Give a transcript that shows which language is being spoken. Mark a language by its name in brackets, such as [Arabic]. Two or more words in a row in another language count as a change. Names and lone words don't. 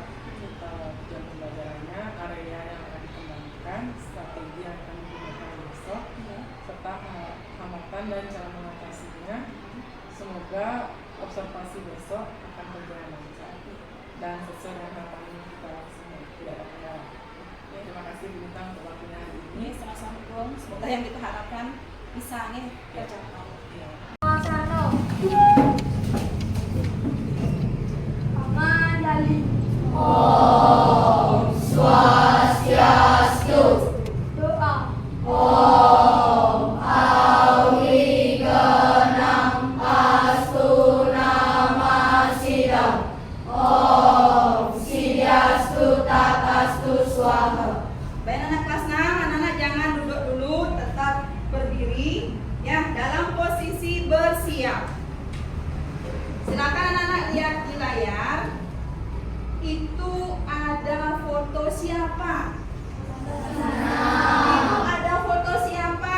[Indonesian] Tujuan pembelajarannya, area yang akan dikembangkan, strategi yang akan digunakan besok, serta hambatan dan cara mengatasinya. Semoga observasi besok akan berjalan lancar dan sesuai dengan harapan kita semua. Tidak ada kendala. Terima kasih Bu Nita untuk waktunya hari ini. Sama-sama Bung. Semoga yang kita harapkan bisa nih tercapai. [Sanskrit] Om Swastiastu. [Indonesian] Doa. [Sanskrit] Om Awigenam Astu Namasidam. Om Siddhastu Tatastu Swaha. [Indonesian] Baik anak kelas 6, anak-anak jangan duduk dulu, tetap berdiri ya dalam posisi bersiap. Silakan anak-anak lihat di layar. Itu ada foto siapa? Itu ada foto siapa?